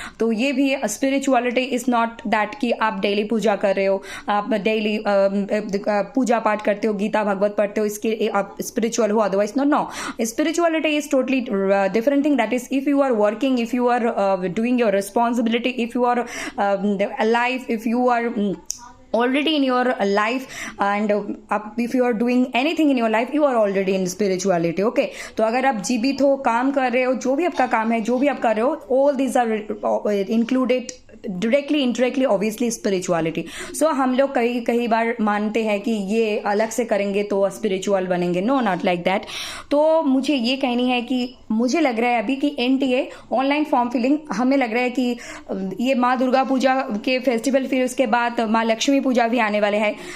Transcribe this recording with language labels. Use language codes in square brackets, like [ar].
[hi] तो ये भी [en] spirituality is not that [hi] कि आप डेली पूजा कर रहे हो, आप डेली पूजा पाठ करते हो, गीता भागवत पढ़ते हो, इसके आप स्पिरिचुअल हो, [en] Otherwise no. Spirituality is totally different thing. That is if you are working, if you are doing your responsibility, if you are alive, if you are already in your life, and if you are doing anything in your life, you are already in spirituality. [hi] Okay, तो अगर आप जीवित हो, काम कर रहे हो, जो भी आपका काम है, जो भी आप कर रहे हो, [en] all these are included directly indirectly obviously [hi] spirituality. सो हम लोग कई बार मानते हैं कि ये अलग से करेंगे तो स्पिरिचुअल बनेंगे. [en] No, not like that. [hi] तो मुझे ये कहनी है कि मुझे लग रहा है अभी कि NTA ऑनलाइन फॉर्म फिलिंग, हमें लग रहा है कि ये माँ दुर्गा पूजा के फेस्टिवल, फिर उसके बाद माँ लक्ष्मी पूजा भी आने वाले हैं.